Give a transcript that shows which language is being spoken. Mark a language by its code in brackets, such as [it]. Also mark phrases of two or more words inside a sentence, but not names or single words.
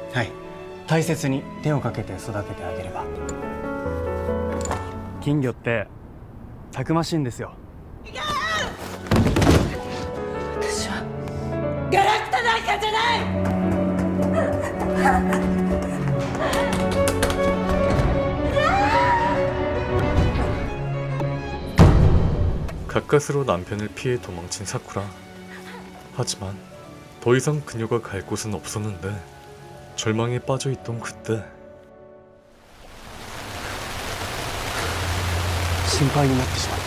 [ja] はい大切に手をかけて育ててあげれば金魚ってたくましいんですよ私はガラクタなんかじゃない！ [ko] 가까스로 남편을 피해 도망친 사쿠라. 하지만 더 이상 그녀가 갈 곳은 없었는데 절망에 빠져있던 그때 [ja] 心配になってしまって